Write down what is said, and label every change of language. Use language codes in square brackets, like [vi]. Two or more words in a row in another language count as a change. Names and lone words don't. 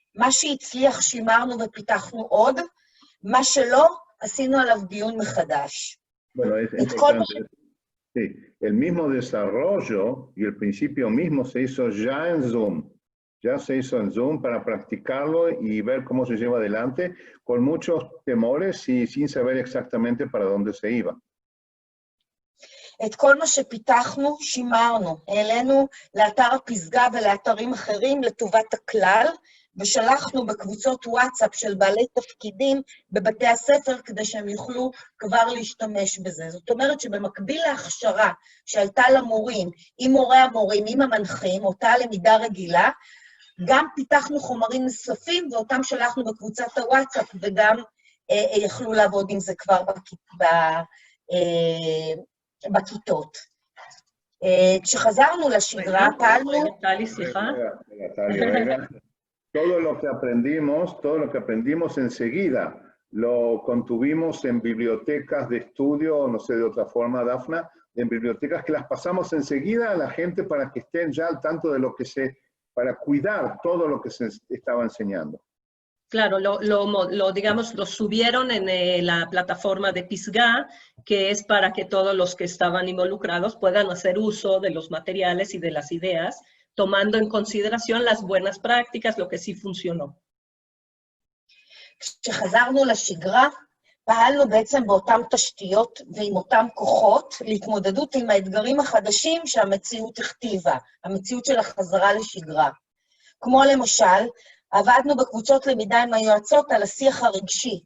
[he] מה שהצליח שימרנו ופיתחנו עוד, מה שלא, עשינו עליו דיון מחדש. [es] Bueno, es importante. Sí, el mismo desarrollo y el principio mismo se hizo ya en Zoom. Ya se hizo en Zoom para practicarlo y ver cómo se lleva adelante, con muchos temores y sin saber exactamente para dónde se iba. [he] את כל מה שפיתחנו, שימרנו. העלינו לאתר הפסגה ולאתרים אחרים לטובת הכלל, ושלחנו בקבוצות וואטסאפ של בעלי תפקידים בבתי הספר, כדי שהם יוכלו כבר להשתמש בזה. זאת אומרת שבמקביל להכשרה שהייתה למורים, עם מורי המורים, עם המנחים, אותה למידה רגילה, גם פיתחנו חומרים נוספים, ואותם שלחנו בקבוצת הוואטסאפ, וגם יכלו לעבוד עם זה כבר בכיתות. כשחזרנו לשגרה, פעלנו... טלי, סליחה. [es] Todo lo que aprendimos enseguida, lo contuvimos en bibliotecas de estudio, no sé de otra forma, Dafna, en bibliotecas que las pasamos enseguida a la gente para que estén ya al tanto de lo que para cuidar todo lo que se estaba enseñando. Claro, digamos, lo subieron en la plataforma de Pisgah, que es para que todos los que estaban involucrados puedan hacer uso de los materiales y de las ideas, tomando en consideración las buenas prácticas, lo que sí funcionó. [he] כשחזרנו לשגרה, פעלנו בעצם באותם תשתיות ועם אותם כוחות להתמודדות עם האתגרים החדשים שהמציאות הכתיבה, המציאות של החזרה לשגרה. כמו למשל, עבדנו בקבוצות למידה עם היועצות על השיח הרגשי.